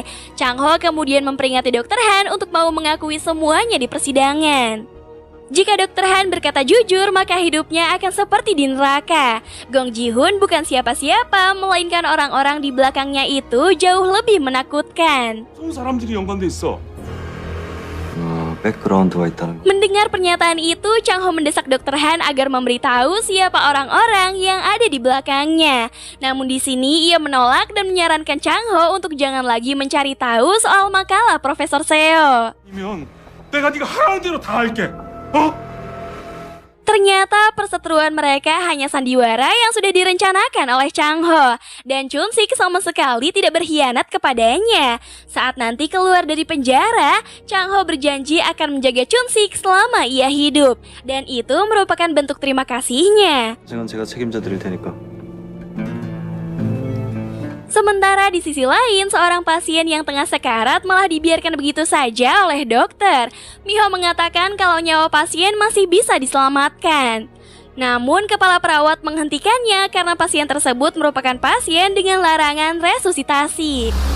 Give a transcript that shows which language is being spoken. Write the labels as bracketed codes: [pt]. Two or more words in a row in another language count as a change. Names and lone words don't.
[id] Chang Ho kemudian memperingati Dr. Han untuk mau mengakui semuanya di persidangan. Jika Dr. Han berkata jujur, maka hidupnya akan seperti di neraka. Gong Ji-hoon bukan siapa-siapa, melainkan orang-orang di belakangnya itu jauh lebih menakutkan. [ko] 좋은 사람들이 연관돼 있어. 백그라운드가 있다는 거. [id] Mendengar pernyataan itu, Chang Ho mendesak Dr. Han agar memberitahu siapa orang-orang yang ada di belakangnya. Namun di sini ia menolak dan menyarankan Chang Ho untuk jangan lagi mencari tahu soal makalah Profesor Seo. [ko] 아니면 내가 네가 하라는 대로 다 할게. [id] Ternyata perseteruan mereka hanya sandiwara yang sudah direncanakan oleh Chang Ho. Dan Chun-sik sama sekali tidak berkhianat kepadanya. Saat nanti keluar dari penjara, Chang Ho berjanji akan menjaga Chun-sik selama ia hidup. Dan itu merupakan bentuk terima kasihnya. [ko] 생은 제가 책임져 드릴 테니까. [id] Sementara di sisi lain, seorang pasien yang tengah sekarat malah dibiarkan begitu saja oleh dokter. Miho mengatakan kalau nyawa pasien masih bisa diselamatkan. Namun kepala perawat menghentikannya karena pasien tersebut merupakan pasien dengan larangan resusitasi.